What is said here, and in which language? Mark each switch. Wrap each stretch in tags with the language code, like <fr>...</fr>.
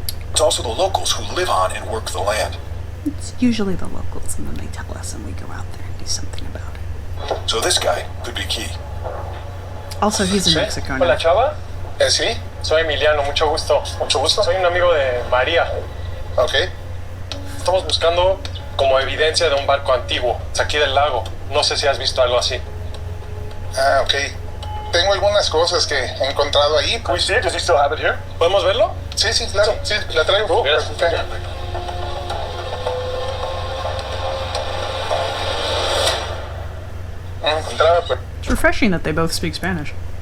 <en>It's also the locals who live on and work the land. It's usually the locals, and then they tell us, and we go out there and do something about it. So this guy could be key. Also, he's in</en> <es>¿Sí?</es> <en>Mexico</en> <es>Hola</es> <en>now.</en> <es>Chava. Sí? Soy Emiliano, mucho gusto. Mucho gusto. Soy un amigo de María. Ok. Estamos buscando como evidencia de un barco antiguo, es aquí del lago. No sé si has visto algo así. Ah, ok. Tengo algunas cosas que he encontrado ahí.</es> <en>Can we see it? Does he still have it here?</en> <es>¿Podemos verlo? Sí, sí, claro. Sí, la traigo. Gracias. Ok. No la encontraba, pero</es> <en>It's refreshing that they both speak Spanish.</en>